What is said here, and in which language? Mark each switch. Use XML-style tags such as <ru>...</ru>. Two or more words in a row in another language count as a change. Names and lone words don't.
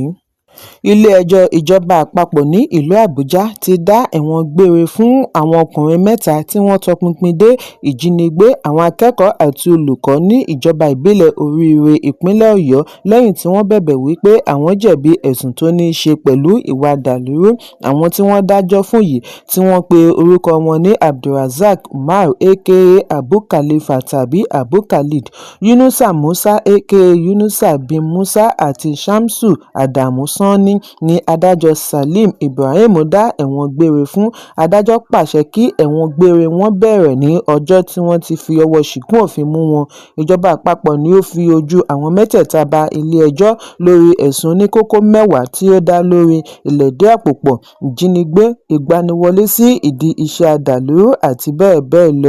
<yo>Ilé-ẹjọ́ ìjọba àpapọ̀ ní ìlú Àbújá ti dá ẹ̀wọ̀n gbére fún àwọn ọkùnrin mẹ́ta tí wọ́n tọpinpin dé ìjínigbé àwọn akẹ́kọ̀ọ́ àti olùkọ́ ní ìjọba ìbílẹ̀ Oríire ìpínlẹ̀ Ọ̀yọ́ lẹ́yìn tí wọ́n bẹ̀bẹ̀ wípé àwọn jẹ̀bi ẹ̀sùn tó ní í ṣe pẹ̀lú ìwà dàlúrú. Àwọn tí wọ́n dájọ́ fún yìí tí wọ́n pe orúkọ wọn ní Abdulrasaq Umar aka Abu Khalifa tàbí Abu Khalid, Yunusa Musa aka Yunusa bin Musa àti Shamsu Adamu Sanni ni adájọ́ Salim Ibrahim dá ẹ̀wọ̀n gbére fún. Adájọ́ pàṣẹ kí ẹ̀wọ̀n gbére wọn bẹ̀rẹ̀ ní ọjọ́ tí wọ́n ti fi ọwọ́ ṣìkún òfin mú wọn. Ìjọba àpapọ̀ ni ó fi ojú àwọn mẹ́tẹ̀ẹ̀ta ba ilé-ẹjọ́ lórí ẹ̀sùn oníkókó mẹ́wàá tí ó dá lórí ìlẹ̀dí àpòpọ̀, ìjínigbé, ìgbaniwọlé sí ìdí iṣẹ́ àdàlúrú àti bẹ́ẹ̀ bẹ́ẹ̀ lọ.</yo>